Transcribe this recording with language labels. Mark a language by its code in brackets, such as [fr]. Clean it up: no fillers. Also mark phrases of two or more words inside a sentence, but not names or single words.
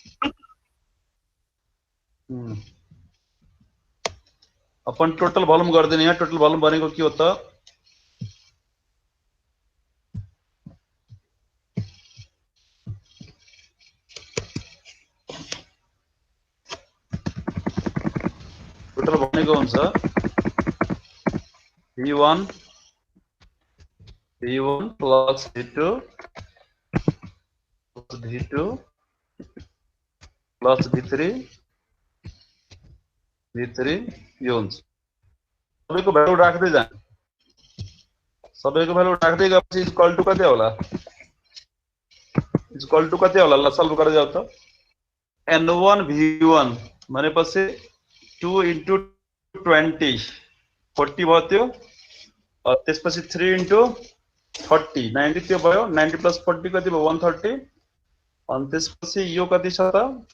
[ne] अपन [en] total volume [ne] गर्दिने यहाँ [en] total volume [ne] भनेको के हो त टोटल भनेको हुन्छ v1 plus v2 plus v2 plus v3 यो हुन्छ सबैको भ्यालु राख्दै जाने सबैको भ्यालु राख्दै गएपछि [en] equal to [ne] कति होला [en] equal to [ne] कति होला ल सल्भ गरेर जाऊ त n1 v1 भनेपछि 2 into 20 40 भयो त्यो त्यसपछि 3 into 30 90 त्यो भयो 90 plus 40 कति भयो 130 अनि त्यसपछि यो कति छ त